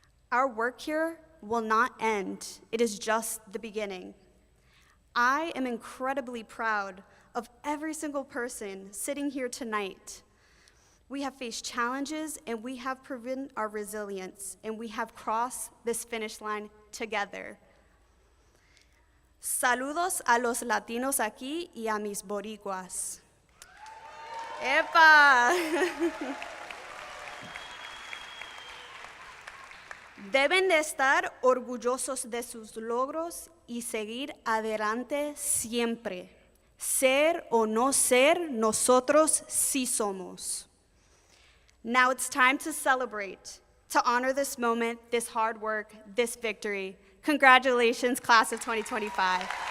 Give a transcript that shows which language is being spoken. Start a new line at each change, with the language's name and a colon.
English: Our work here will not end. It is just the beginning. I am incredibly proud of every single person sitting here tonight. We have faced challenges and we have proven our resilience, and we have crossed this finish line together.
Spanish: Saludos a los latinos aquí y a mis boricuas. ¡Epa! Deben de estar orgullosos de sus logros y seguir adelante siempre. Ser o no ser, nosotros sí somos.
English: Now it's time to celebrate, to honor this moment, this hard work, this victory. Congratulations, class of 2025.